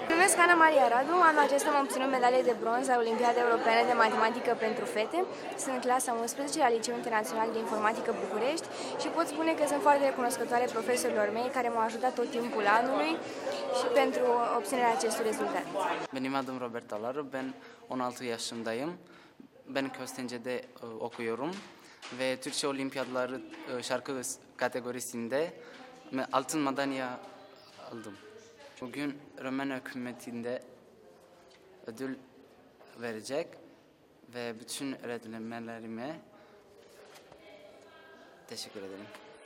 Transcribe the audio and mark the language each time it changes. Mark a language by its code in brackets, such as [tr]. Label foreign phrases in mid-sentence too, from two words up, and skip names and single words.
[ro] Mă numesc Ana Maria Radu, anul acesta am obținut medalie de bronz la Olimpiada Europeană de Matematică pentru Fete. Sunt în clasa 11 la Liceul Internațional de Informatică București și pot spune că sunt foarte recunoscătoare profesorilor mei care m-au ajutat tot timpul anului și pentru obținerea acestui rezultat. [tr] Benim adım Robert Alaru, ben 16 yaşındayım. Ben Köstence'de okuyorum ve Türkçe Olimpiyatları şarkı kategorisinde altın madalya aldım. Bugün Romen hükümetinde ödül verecek ve bütün öğretmenlerime teşekkür ederim.